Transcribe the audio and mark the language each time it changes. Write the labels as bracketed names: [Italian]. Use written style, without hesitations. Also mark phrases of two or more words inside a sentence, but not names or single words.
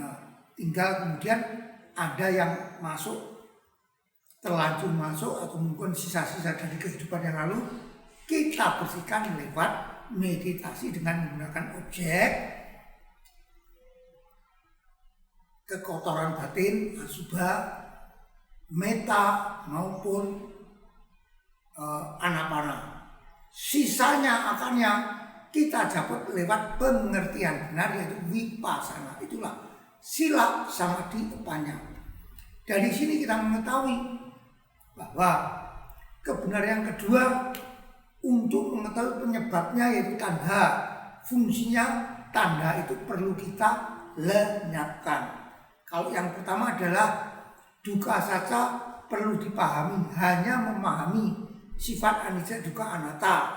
[Indonesian] Nah, tinggal kemudian ada yang masuk, terlanjur masuk, atau mungkin sisa-sisa dari kehidupan yang lalu, kita bersihkan lewat meditasi dengan menggunakan objek kekotoran batin, [Pali] asubha, meta [Indonesian] maupun anapana. Sisanya akarnya kita dapat lewat pengertian benar, yaitu vipassana. [Pali] Itulah sila samadhi panya. [Indonesian] Dari sini kita mengetahui bahwa kebenaran yang kedua untuk mengetahui penyebabnya, yaitu tanda. Fungsinya tanda itu perlu kita lenyapkan. Kalau yang pertama adalah [Pali] duka saja [Indonesian] perlu dipahami, hanya memahami sifat [Pali] anicca duka anatta.